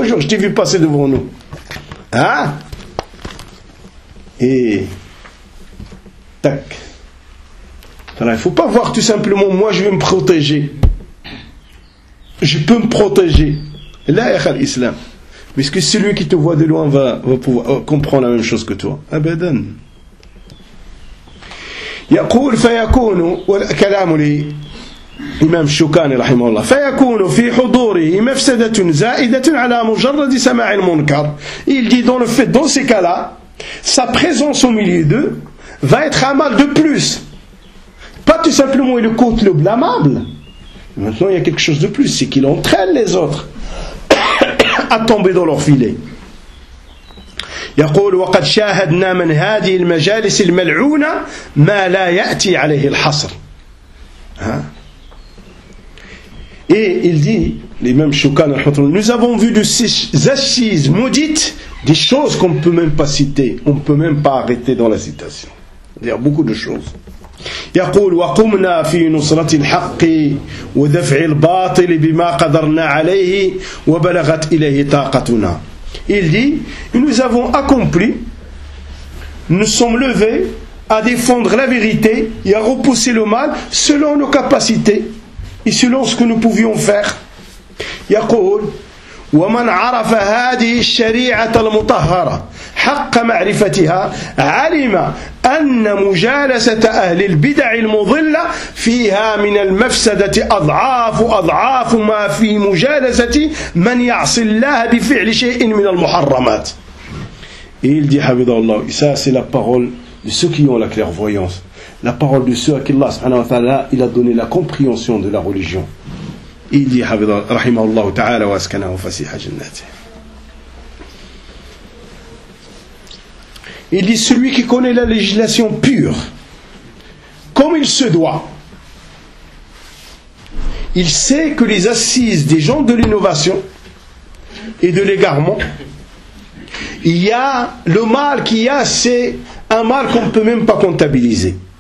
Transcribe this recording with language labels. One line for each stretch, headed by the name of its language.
French: l'autre jour, je t'ai vu passer devant nous. Hein? Et tac. Alors, il faut pas voir tout simplement, moi je vais me protéger. Je peux me protéger. Là, il y a l'islam. Mais est-ce que celui qui te voit de loin va pouvoir comprendre la même chose que toi?
Arabic: Abadan. يقول فيكون وكلام الإمام الشوكاني رحمه الله فيكون في حضوره مفسدة زائدة على مجرد سماع المنكر.
French: Il dit dans le fait, dans ces cas-là, sa présence au milieu d'eux va être un mal de plus. Pas tout simplement il écoute le blâmable. Maintenant il y a quelque chose de plus, c'est qu'il entraîne les autres à tomber dans leur filet.
Arabic: يقول وقد شاهدنا من هذه المجالس الملعونة ما لا يأتي عليه الحصر.
French: Et il dit, l'imam Shoukan, nous avons vu de ces assises maudites des choses qu'on ne peut même pas citer, on ne peut même pas arrêter dans la citation. Il y a beaucoup de choses.
Arabic: يقول وقمنا في نصرة الحق ودفع الباطل بما قدرنا عليه وبلغت إليه طاقتنا.
French: Il dit, nous avons accompli, nous sommes levés à défendre la vérité et à repousser le mal selon nos capacités et selon ce que nous pouvions faire.
Arabic: يقول ومن عرف هذه الشريعة المطهرة حق معرفتها علم أن مجالسة أهل البدع المضلة فيها من المفسدة أضعاف أضعاف ما في مجالسة من يعصي الله بفعل شيء من المحرمات.
French: Il dit,
Arabic: حفظه الله,
French: ça c'est la parole de ceux qui ont la clairvoyance, la parole de ceux à qui Allah subhanahu wa ta'ala il a donné la compréhension de la religion. Il dit,
Arabic: حفظه الله, رحمه الله تعالى واسكنه فسيح جناته.
French: Il dit, celui qui connaît la législation pure, comme il se doit, il sait que les assises des gens de l'innovation et de l'égarement, il y a le mal qu'il y a, c'est un mal qu'on ne peut même pas comptabiliser.